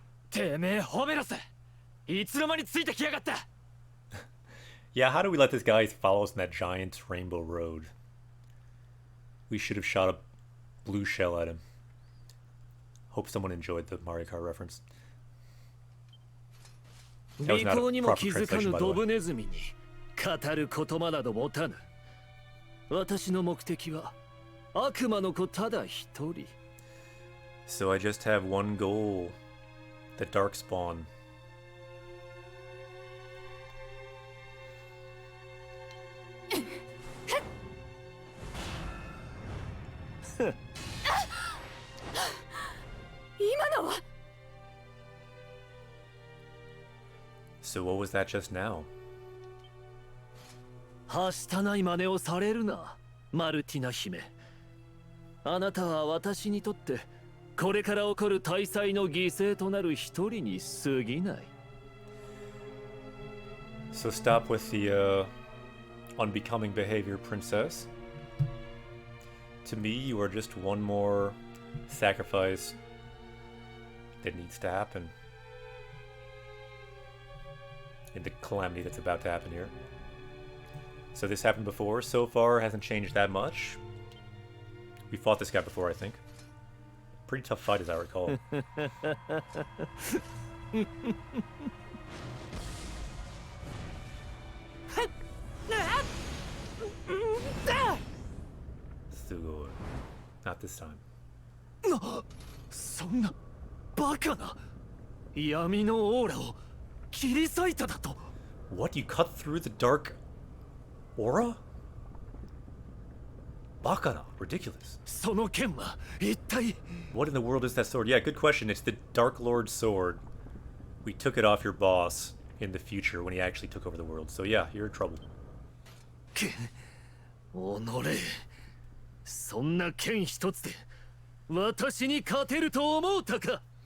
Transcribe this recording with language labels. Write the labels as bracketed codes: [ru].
[ja] てめえホメロス、いつの間についてきやがった。 [en] Yeah, how do we let this guy follow us in that giant rainbow road? We should have shot a blue shell at him. Hope someone enjoyed the Mario Kart reference. That was not a proper translation, by the way. [ja] 語る言葉など持たぬ。私の目的は悪魔の子ただ一人。 [en] So I just have one goal. The Darkspawn. So what was that just now? [ja] はしたない真似をされるな、マルティナ姫。あなたは私にとってこれから起こる大祭の犠牲となる一人に過ぎない。 [en] So stop with the unbecoming behavior, princess. To me, you are just one more sacrifice that needs to happen in the calamity that's about to happen here. So this happened before. So far, hasn't changed that much. We fought this guy before, I think. Pretty tough fight, as I recall. Sugoi. Not this time. [ja] そんなバカな闇のオーラを切り裂いただと。 [en] What? You cut through the dark aura? Bakana. Ridiculous. [ja] その剣は一体。 [en] What in the world is that sword? Yeah, good question. It's the Dark Lord's sword. We took it off your boss in the future when he actually took over the world. So yeah, you're in trouble. [ja] おのれ、そんな剣一つで私に勝てると思うたか。